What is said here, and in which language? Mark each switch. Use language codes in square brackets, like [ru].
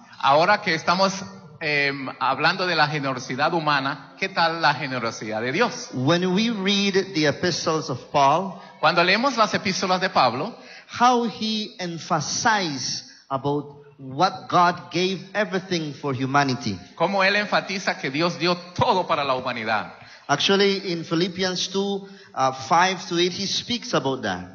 [es] Ahora que estamos hablando de la generosidad humana, ¿qué tal la generosidad de Dios? [en] When we read the epistles of Paul, [es] cuando leemos las epístolas de Pablo, [en] how he emphasizes about what God gave everything for humanity. [es] Cómo él enfatiza que Dios dio todo para la humanidad. [en] Actually, in Philippians 2, 5 to 8, he speaks about that.